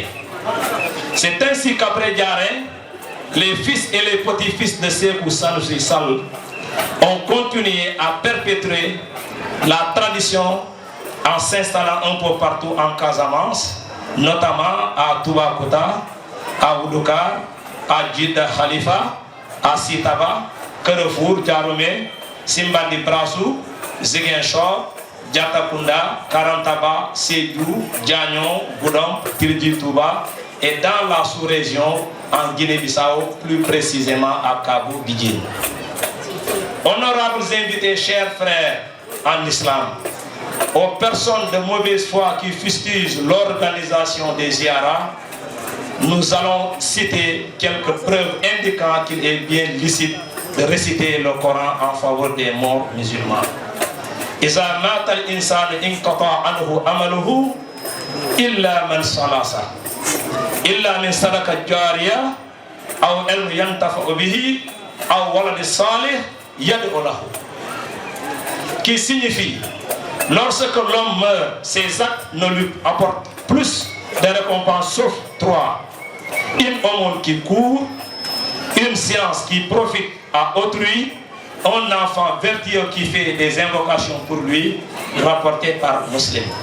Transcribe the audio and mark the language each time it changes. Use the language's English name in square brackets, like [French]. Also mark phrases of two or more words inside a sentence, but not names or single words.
[French] C'est ainsi qu'après Diaré, les fils et les petits-fils de Sékou Sanoussi Sall ont continué à perpétuer la tradition en s'installant un peu partout en Casamance, notamment à Toubacouta, à Oudoukar, à Djidda Khalifa, à Sitaba, Carrefour, Djaromé, Simbandi Brassou, Ziguinchor, Diatakunda, Karantaba, Sédou, Diagnon, Goudom, Tirdi Touba et dans la sous-région en Guinée-Bissau, plus précisément à Kabou Bidjin. Honorables invités, chers frères en islam, aux personnes de mauvaise foi qui fustigent l'organisation des ziyaras, nous allons citer quelques preuves indiquant qu'il est bien licite de réciter le Coran en faveur des morts musulmans. [Arabic] إذا مات الإنسان انقطع عنه عمله إلا من ثلاث إلا من صدقة جارية أو علم ينتفع به أو ولد صالح يدعو له, [French] qui signifie lorsque l'homme meurt, ses actes ne lui apportent plus de récompenses sauf trois: une aumône qui court, une science qui profite à autrui, un enfant vertueux qui fait des invocations pour lui, rapporté par Muslim.